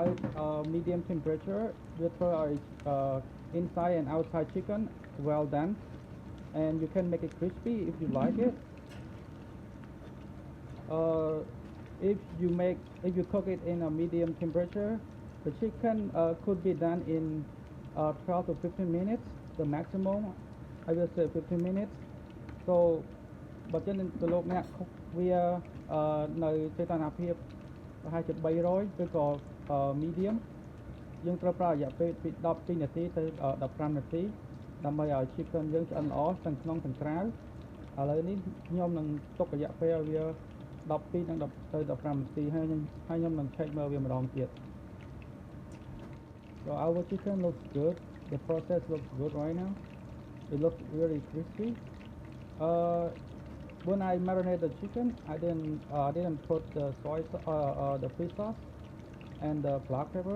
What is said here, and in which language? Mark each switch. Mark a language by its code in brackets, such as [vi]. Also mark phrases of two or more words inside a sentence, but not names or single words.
[en] medium temperature [km] វាធ្វើឲ្យ [en] inside and outside chicken well done and you can make it crispy if you like it. If you cook it in a medium temperature, the chicken could be done in 12 to 15 minutes, the maximum. I will say 15 minutes. So [km] បើចឹងនឹងលោកអ្នកខុសវានៅសីតុណ្ហភាពប្រហែលជា300ឬក៏ medium យើងត្រូវប្រើរយៈពេលពី12នាទីទៅ15នាទីដើម្បីឲ្យ chicken យើងឆ្អិនល្អទាំងក្នុងទាំងក្រៅឥឡូវនេះខ្ញុំនឹងទុករយៈពេលឲ្យវា12ដល់ទៅ15នាទីហើយខ្ញុំនឹង check មើលវាម្ដងទៀត [en] So our chicken looks good. The process looks good right now. It looks really crispy. When I marinate the chicken, I didn't put the the fish sauce and the black peppers.